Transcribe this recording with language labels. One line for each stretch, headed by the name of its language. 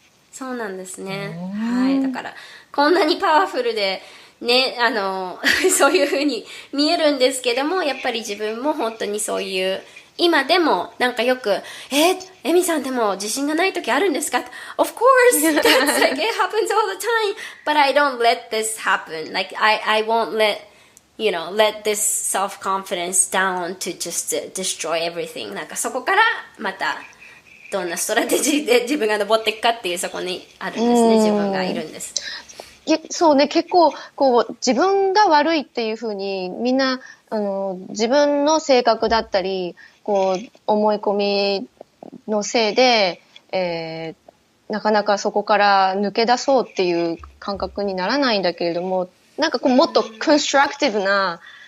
Japanese: そうなんですね。はい。だから、こんなにパワフルで、ね、そういう風に見えるんですけども、やっぱり自分も本当にそういう、今でもなんかよく、エミさんでも自信がない時あるんですか？
English: Of course! That's like, it happens all the time. But I don't let this happen. Like, I won't let this self-confidence down to just destroy everything.
Japanese: なんかそこからまた、どんなストラテジーで自分が登っていくかっていうそこにあるんですね。自分がいるんです。そうね、結構、こう、自分が悪いっていうふうに、みんな、自分の性格だったり、こう、思い込みのせいで、なかなかそこから抜け出そうっていう感覚にならないんだけれども、なんかこう、もっとコンストラクティブな